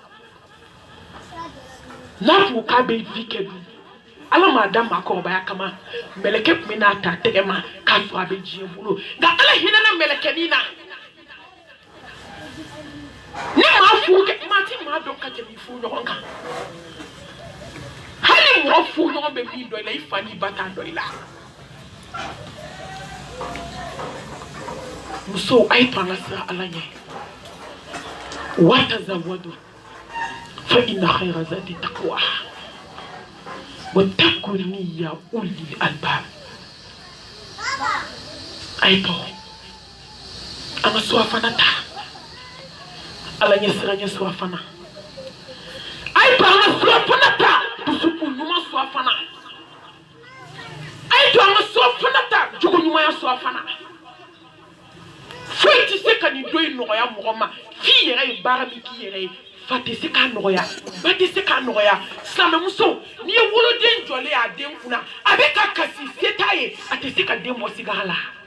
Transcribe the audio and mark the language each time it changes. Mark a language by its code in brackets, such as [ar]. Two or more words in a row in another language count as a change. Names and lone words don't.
[bm] n'a fɔ k'a bɛ vi kɛ dun ala m'a da maakɔrɔbaya kama mɛlɛkɛ tun bɛ n'a ta tɛgɛ ma k'a sɔrɔ a bɛ diɲɛ bolo nka ala hinɛna mɛlɛkɛnin na ni maa furu kɛ maa ti maa dɔn ka tɛmɛ i furu ɲɔgɔn kan hali mɔgɔ furu ɲɔgɔn bɛ min dɔ i la i fa n'i ba t'a dɔ i la musow a ye to an ka siran ala ɲɛ [ar] وتزودوا فإن خير الزاد التقوى واتقون يا أولي الألباب [bm] a ye to an ka surafana ta ala ɲɛ siran ɲɛ surafana a ye to an ka surafana ta dusukun ɲuman surafana a ye to an ka surafana ta jogo ɲumanya surafana foyi tɛ se ka nin don in nɔgɔya mɔgɔ ma f'i yɛrɛ ye baara min k'i yɛrɛ ye fa tɛ se k'a nɔgɔya ba tɛ se k'a nɔgɔya silamɛmuso n'i ye woloden jɔlen ye a den kunna a bɛ ka kasi se t'a ye a tɛ se ka den bɔ sigara la